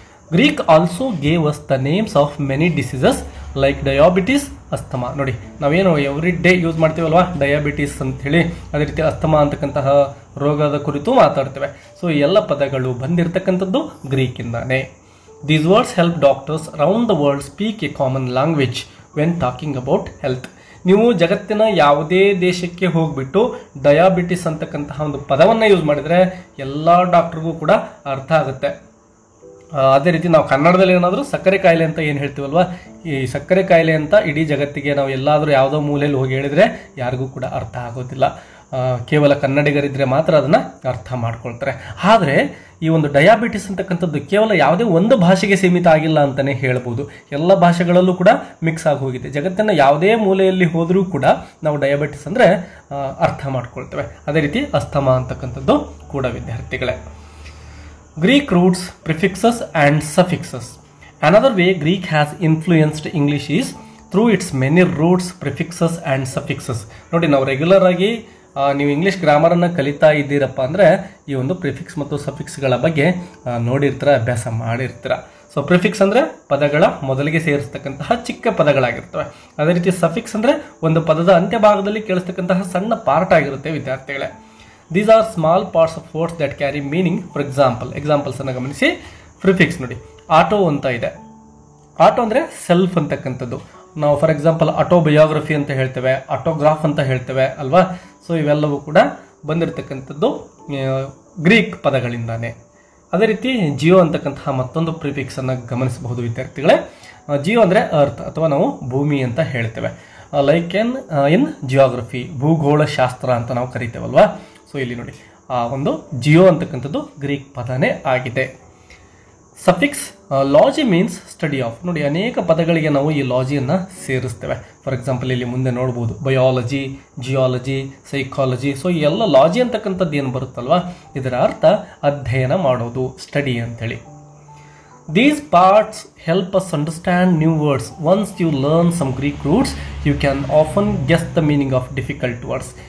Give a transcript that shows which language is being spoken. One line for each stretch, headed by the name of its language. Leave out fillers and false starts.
English: Greek also gave us the names of many diseases like diabetes, asthma.
Kannada: ನೋಡಿ, ನಾವೇನು
English: every day
Kannada: use ಮಾಡ್ತೀವಲ್ವಾ diabetes ಅಂಥೇಳಿ, ಅದೇ ರೀತಿ asthma ಅಂತಕ್ಕಂತಹ ರೋಗದ ಕುರಿತು ಮಾತಾಡ್ತೇವೆ. ಸೊ ಈ ಎಲ್ಲ ಪದಗಳು ಬಂದಿರತಕ್ಕಂಥದ್ದು ಗ್ರೀಕಿಂದಾನೆ.
English: These words help doctors around the world speak a common language when talking about health.
Kannada: ನೀವು ಜಗತ್ತಿನ ಯಾವುದೇ ದೇಶಕ್ಕೆ ಹೋಗ್ಬಿಟ್ಟು ಡಯಾಬಿಟಿಸ್ ಅಂತಕ್ಕಂತಹ ಒಂದು ಪದವನ್ನು ಯೂಸ್ ಮಾಡಿದರೆ ಎಲ್ಲ ಡಾಕ್ಟ್ರಿಗೂ ಕೂಡ ಅರ್ಥ ಆಗುತ್ತೆ. ಅದೇ ರೀತಿ ನಾವು ಕನ್ನಡದಲ್ಲಿ ಏನಾದರೂ ಸಕ್ಕರೆ ಕಾಯಿಲೆ ಅಂತ ಏನು ಹೇಳ್ತೀವಲ್ವ, ಈ ಸಕ್ಕರೆ ಕಾಯಿಲೆ ಅಂತ ಇಡೀ ಜಗತ್ತಿಗೆ ನಾವು ಎಲ್ಲಾದರೂ ಯಾವುದೋ ಮೂಲೆಯಲ್ಲಿ ಹೋಗಿ ಹೇಳಿದರೆ ಯಾರಿಗೂ ಕೂಡ ಅರ್ಥ ಆಗೋದಿಲ್ಲ. ಕೇವಲ ಕನ್ನಡಿಗರಿದ್ದರೆ ಮಾತ್ರ ಅದನ್ನು ಅರ್ಥ ಮಾಡ್ಕೊಳ್ತಾರೆ. ಆದರೆ ಈ ಒಂದು ಡಯಾಬಿಟಿಸ್ ಅಂತಕ್ಕಂಥದ್ದು ಕೇವಲ ಯಾವುದೇ ಒಂದು ಭಾಷೆಗೆ ಸೀಮಿತ ಆಗಿಲ್ಲ ಅಂತಲೇ ಹೇಳ್ಬೋದು. ಎಲ್ಲ ಭಾಷೆಗಳಲ್ಲೂ ಕೂಡ ಮಿಕ್ಸ್ ಆಗಿ ಹೋಗಿದೆ. ಜಗತ್ತಿನ ಯಾವುದೇ ಮೂಲೆಯಲ್ಲಿ ಹೋದರೂ ಕೂಡ ನಾವು ಡಯಾಬಿಟಿಸ್ ಅಂದರೆ ಅರ್ಥ ಮಾಡ್ಕೊಳ್ತೇವೆ. ಅದೇ ರೀತಿ ಅಸ್ತಮಾ ಅಂತಕ್ಕಂಥದ್ದು ಕೂಡ ವಿದ್ಯಾರ್ಥಿಗಳೇ.
English: Greek roots, prefixes and suffixes. Another way Greek has influenced English is through its many roots, prefixes and suffixes.
Kannada: ನೋಡಿ, ನಾವು ರೆಗ್ಯುಲರ್ ಆಗಿ ನೀವು ಇಂಗ್ಲೀಷ್ ಗ್ರಾಮರನ್ನು ಕಲಿತಾ ಇದ್ದೀರಪ್ಪ ಅಂದರೆ ಈ ಒಂದು ಪ್ರಿಫಿಕ್ಸ್ ಮತ್ತು ಸಫಿಕ್ಸ್ಗಳ ಬಗ್ಗೆ ನೋಡಿರ್ತೀರ, ಅಭ್ಯಾಸ ಮಾಡಿರ್ತೀರ. ಸೊ ಪ್ರಿಫಿಕ್ಸ್ ಅಂದರೆ ಪದಗಳ ಮೊದಲಿಗೆ ಸೇರಿಸ್ತಕ್ಕಂತಹ ಚಿಕ್ಕ ಪದಗಳಾಗಿರ್ತವೆ. ಅದೇ ರೀತಿ ಸಫಿಕ್ಸ್ ಅಂದರೆ ಒಂದು ಪದದ ಅಂತ್ಯಭಾಗದಲ್ಲಿ ಕೇಳಿಸ್ತಕ್ಕಂತಹ ಸಣ್ಣ ಪಾರ್ಟ್ ಆಗಿರುತ್ತೆ ವಿದ್ಯಾರ್ಥಿಗಳೇ.
English: These are small parts of words that carry meaning. For example, examples
Kannada: ಅನ್ನು ಗಮನಿಸಿ. ಪ್ರಿಫಿಕ್ಸ್ ನೋಡಿ, ಆಟೋ ಅಂತ ಇದೆ. ಆಟೋ ಅಂದರೆ ಸೆಲ್ಫ್ ಅಂತಕ್ಕಂಥದ್ದು. ನಾವು
English: for example
Kannada: ಆಟೋಬಯೋಗ್ರಫಿ ಅಂತ ಹೇಳ್ತೇವೆ, ಆಟೋಗ್ರಾಫ್ ಅಂತ ಹೇಳ್ತೇವೆ ಅಲ್ವಾ. ಸೊ ಇವೆಲ್ಲವೂ ಕೂಡ ಬಂದಿರತಕ್ಕಂಥದ್ದು ಗ್ರೀಕ್ ಪದಗಳಿಂದಾನೆ. ಅದೇ ರೀತಿ ಜಿಯೋ ಅಂತಕ್ಕಂತಹ ಮತ್ತೊಂದು ಪ್ರಿಫಿಕ್ಸ್ ಅನ್ನು ಗಮನಿಸಬಹುದು ವಿದ್ಯಾರ್ಥಿಗಳೇ. ಜಿಯೋ ಅಂದರೆ ಅರ್ತ್ ಅಥವಾ ನಾವು ಭೂಮಿ ಅಂತ ಹೇಳ್ತೇವೆ.
English: like in geography,
Kannada: ಭೂಗೋಳ ಶಾಸ್ತ್ರ ಅಂತ ನಾವು ಕರಿತೇವಲ್ವಾ. ಸೊ ಇಲ್ಲಿ ನೋಡಿ, ಆ ಒಂದು ಜಿಯೋ ಅಂತಕ್ಕಂಥದ್ದು ಗ್ರೀಕ್ ಪದನೇ ಆಗಿದೆ.
English: Suffix logy means study of.
Kannada: ನೋಡಿ, ಅನೇಕ ಪದಗಳಿಗೆ ನಾವು ಈ ಲಾಜಿಯನ್ನು ಸೇರಿಸ್ತೇವೆ.
English: for example
Kannada: ಇಲ್ಲಿ ಮುಂದೆ ನೋಡ್ಬೋದು, ಬಯಾಲಜಿ, ಜಿಯಾಲಜಿ, ಸೈಕಾಲಜಿ. ಸೊ ಈ ಎಲ್ಲ ಲಾಜಿ ಅಂತಕ್ಕಂಥದ್ದು ಏನು ಬರುತ್ತಲ್ವ, ಇದರ ಅರ್ಥ ಅಧ್ಯಯನ ಮಾಡೋದು, ಸ್ಟಡಿ ಅಂತೇಳಿ.
English: These parts help us understand new words. Once you learn some Greek roots, you can often guess the meaning of difficult words.